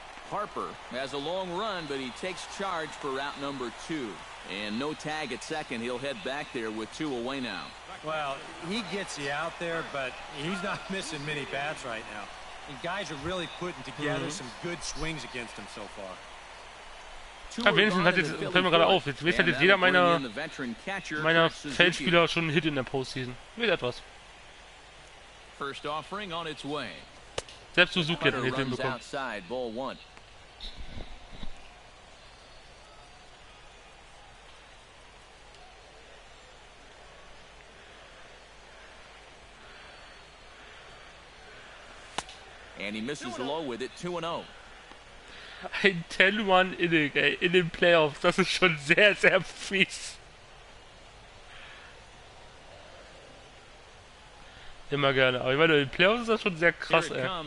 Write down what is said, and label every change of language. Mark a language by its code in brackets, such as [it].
[en] Harper has a long run, but he takes charge for out number 2. And no tag at second. He'll head back there with 2 away now. Well, he gets you out there, but he's not missing many bats right now. And guys are really putting together some good swings against him so far. [de] Ja, wenigstens hat jetzt, fällt mir gerade auf, jetzt hat jetzt jeder meiner Feldspieler schon einen Hit in der Postseason. Wird etwas. [en] First offering on its way. [de] Selbst Suzuki hat einen Hit hinbekommen. [en] Outside, ball 1. And he misses low with it, 2-0. [de] Ein 10-1-Inning, ey, in den Playoffs. Das ist schon sehr, sehr fies. Immer gerne. Aber ich meine, in den Playoffs ist das schon sehr krass, ey.